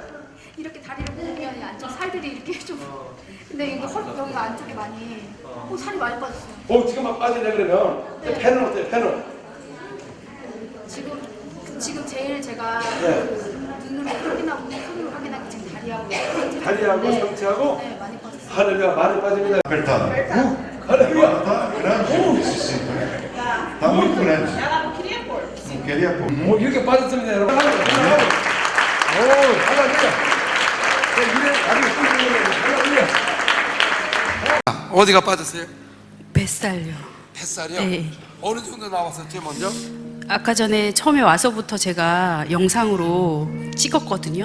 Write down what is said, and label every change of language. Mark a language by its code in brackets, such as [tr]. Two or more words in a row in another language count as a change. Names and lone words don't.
[ko] 이렇게 다리를 보면 이 안쪽 살들이 이렇게 좀. 근데 이게 여기가 안쪽에 많이 살이 많이 빠졌어요. 지금 막 빠지네 그러면 펜은 어때요? 펜은? 지금 제일 제가 네. 그 눈으로 확인하고 손으로 확인하기 지금 다리하고 다리하고 네. 상체하고 네, 많이 빠졌어요. 할렐루야 많이 빠집니다. [pt] Apertado. [ko] 할렐루야. [pt] Tá grande esse cinto, né? Tá muito grande. Não queria pôr. [ko] 이렇게 빠졌습니다 여러분. 할렐루야. 어디가 빠졌어요? 뱃살요. 뱃살이요? 네. 어느 정도 나왔었지 먼저? 아까 전에 처음에 와서부터 제가 영상으로 찍었거든요.